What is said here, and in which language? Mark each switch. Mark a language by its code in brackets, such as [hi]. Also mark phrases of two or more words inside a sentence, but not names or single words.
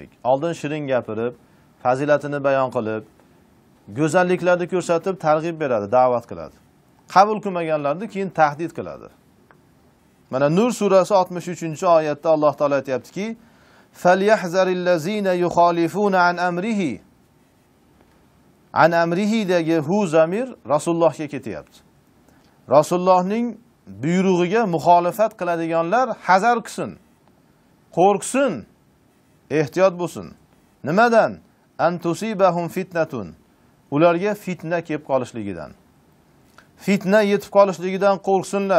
[uz] Oldin shirin gapirib, fazilatini bayon qilib, go'zalliklarni ko'rsatib, targ'ib beradi, da'vat qiladi. Qabul qilmaganlarni keyin tahdid qiladi. Mana Nur surasi 63-oyatda Alloh taolo aytayaptiki: [ar] "فليحذر الذين يخالفون عن أمره." عن أمره [uz] dagi hu zamir Rasulullohga ketyapti. Rasulullohning buyrug'iga muxolifat qiladiganlar hazar qilsin, qo'rqsin, ehtiyot bo'lsin. [ar] Nimadan? أن تصيبهم فتنة. [uz] Ularga fitna kelib qolishligidan. Fitna yetib qolishligidan qo'rqsinlar.